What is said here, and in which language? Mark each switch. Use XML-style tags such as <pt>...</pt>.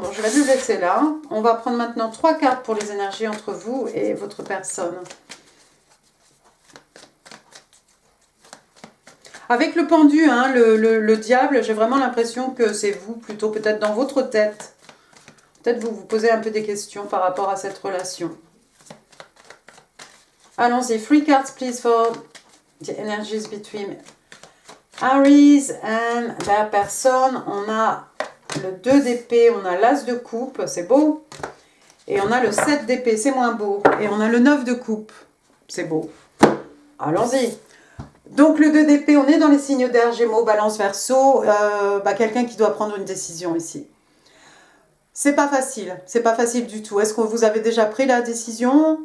<fr>Bon, je vais le laisser là. On va prendre maintenant 3 cartes pour les énergies entre vous et votre personne. Avec le pendu, hein, le diable, j'ai vraiment l'impression que c'est vous, plutôt peut-être dans votre tête. Peut-être vous vous posez un peu des questions par rapport à cette relation. Allons-y.</fr> <en>3 cards, please, for the energies between Aries and la personne.</en> <fr>On a le 2 d'épée, on a l'as de coupe, c'est beau. Et on a le 7 d'épée, c'est moins beau. Et on a le 9 de coupe, c'est beau. Allons-y. Donc le 2 d'épée, on est dans les signes d'air, Gémeaux, Balance, Verseau. Quelqu'un qui doit prendre une décision ici. C'est pas facile du tout. Est-ce que vous avez déjà pris la décision?</fr>